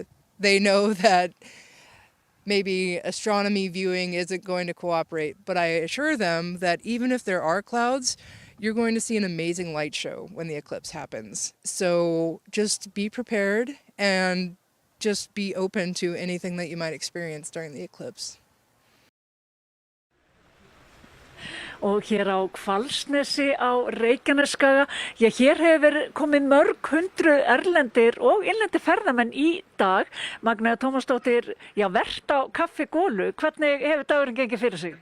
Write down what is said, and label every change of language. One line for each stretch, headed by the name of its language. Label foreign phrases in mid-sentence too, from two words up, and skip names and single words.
English: They know that maybe astronomy viewing isn't going to cooperate, but I assure them that even if there are clouds, you're going to see an amazing light show when the eclipse happens. So just be prepared and just be open to anything that you might experience during the eclipse.
Icelandic: Og hér á Hvalsnesi á Reykjanesskaga, já hér hefur komið mörg hundruð erlendir og innlendir ferðamenn í dag. Magnea Tómasdóttir, já vert á Kaffi Gólu, hvernig hefur dagurinn gengið fyrir sig?